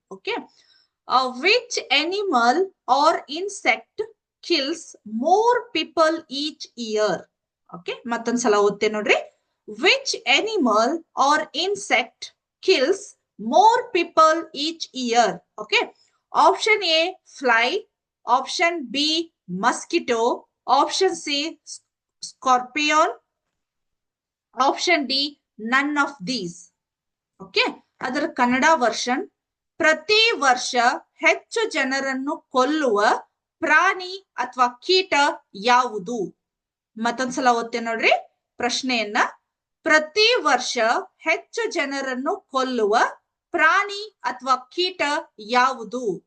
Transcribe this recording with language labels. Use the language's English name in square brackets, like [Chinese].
[English] Okay, which animal or insect kills more people each year? [Kannada] Okay, ಮತ್ತೊಂದ್ಸಲ ಓದ್ತೇನೆ ನೋಡ್ರಿ. [English] Which animal or insect kills more people each year? Okay, option A fly, option B mosquito, option C scorpion, option D none of these. [Kannada] Okay, ಅದರ Kannada version, ಪ್ರತಿ ವರ್ಷ ಹೆಚ್ಚು ಜನರನ್ನು ಕೊಲ್ಲುವ ಪ್ರಾಣಿ ಅಥವಾ ಕೀಟ ಯಾವುದು? ಮತ್ತೊಂದ್ಸಲ ಓದ್ತೇನೆ ನೋಡ್ರಿ ಪ್ರಶ್ನೆಯನ್ನ. ಪ್ರತಿ ವರ್ಷ ಹೆಚ್ಚು ಜನರನ್ನು ಕೊಲ್ಲುವ ಪ್ರಾಣಿ ಅಥವಾ ಕೀಟ ಯಾವುದು?